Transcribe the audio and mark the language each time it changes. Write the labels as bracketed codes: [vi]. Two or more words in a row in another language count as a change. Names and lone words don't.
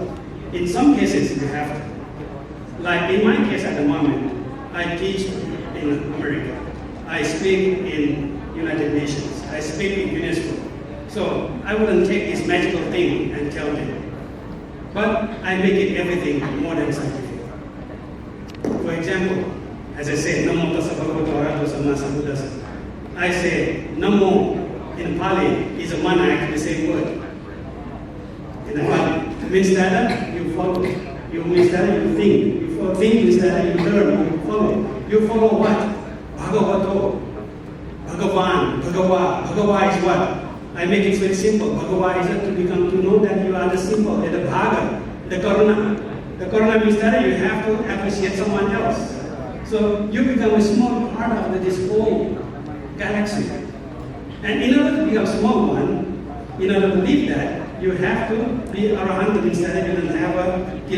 [en] In some cases, you have to. Like in my case at the moment, I teach in America. I speak in United Nations. I speak in UNESCO. So I wouldn't take this magical thing and tell them. But I make it everything more than scientific. For example, as I said, [pi] Namo tassa bhagavato arahato samma sambuddhassa. [en] I say Namo in Pali is a monarch, the same word. In the Pali, it means that you follow. You means that you think. You think means that you learn, you follow. You follow what? [pi] Bhagavato. Bhagavan, Bhagava. [en] Bhagava is what? I make it very simple. Bhagava is to know that you are the symbol, the Bhaga, the Karuna. The Karuna means that you have to appreciate someone else. So you become a small part of this whole galaxy. And in order to become a small one, in order to live that, you have to be arahant, means that you don't have a kilesa.